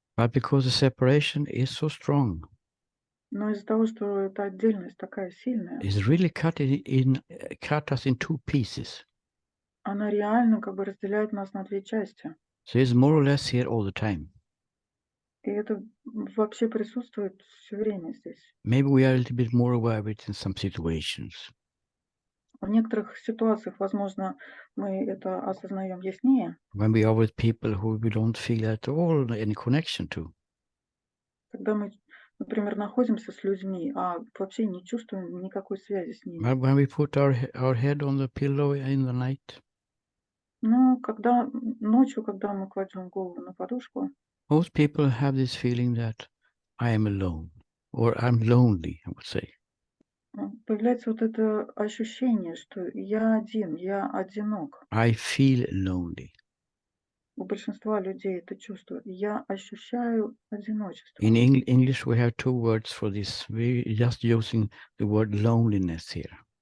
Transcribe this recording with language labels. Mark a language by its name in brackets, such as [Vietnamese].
[English] But because the separation is so strong, [Russian] Но из-за того, что эта отдельность такая сильная, [English] it's really cut us in two pieces. [Russian] она реально как бы разделяет нас на две части. [English] So it's more or less here all the time. [Russian] И это вообще присутствует все время здесь. [English] Maybe we are a little bit more aware of it in some situations. [Russian] В некоторых ситуациях, возможно, мы это осознаем яснее, [English] When we are with people who we don't feel at all any connection to. [Russian] когда мы, например, находимся с людьми, а вообще не чувствуем никакой связи с ними. [English] When we put our head on the pillow in the night, [Russian] Но когда ночью, когда мы кладем голову на подушку, [English] most people have this feeling that I am alone or I'm lonely, I would say. [Russian] появляется вот это ощущение, что я один, я одинок. [English] I feel lonely. [Russian] У большинства людей это чувство. Я ощущаю одиночество. [English] In English, we have two words for this. We're just using the word loneliness here.